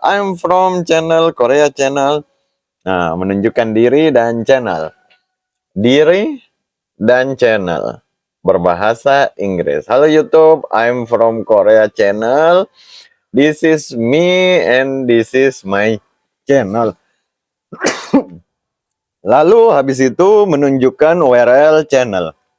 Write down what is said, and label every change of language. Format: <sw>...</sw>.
<en>I'm from channel Korea Channel.</en> <id>Nah, menunjukkan diri dan channel. Diri dan channel. Berbahasa Inggris.</id> <en>Halo YouTube, I'm from Korea Channel. This is me and this is my channel.</en> <id>Lalu habis itu menunjukkan URL channel.</id>